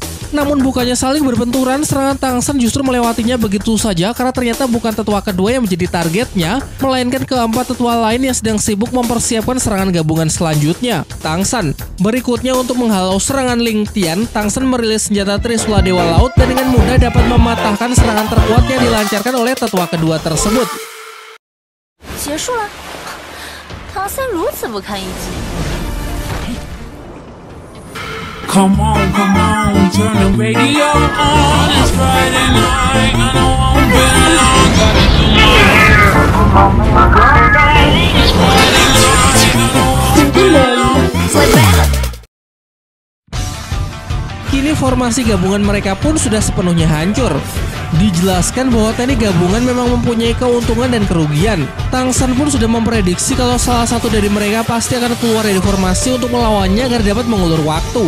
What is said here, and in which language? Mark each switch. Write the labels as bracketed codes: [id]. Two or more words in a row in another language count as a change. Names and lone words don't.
[id] Namun bukannya saling berbenturan, serangan Tang San justru melewatinya begitu saja karena ternyata bukan tetua kedua yang menjadi targetnya, melainkan keempat tetua lain yang sedang sibuk mempersiapkan serangan gabungan selanjutnya, Tang San. Berikutnya untuk menghalau serangan Ling Tian, Tang San merilis senjata Trisula Dewa Laut dan dengan mudah dapat mematahkan serangan terkuat yang dilancarkan oleh tetua kedua tersebut. [zh] 结束了，唐三如此不堪一击。 [en] Come on, turn the radio on. It's Friday night. I know I'm feeling long. Gotta do my It's Friday night. I know I'm feeling long. [id] Kini formasi gabungan mereka pun sudah sepenuhnya hancur. Dijelaskan bahwa teknik gabungan memang mempunyai keuntungan dan kerugian. Tang San pun sudah memprediksi kalau salah satu dari mereka pasti akan keluar dari formasi untuk melawannya agar dapat mengulur waktu.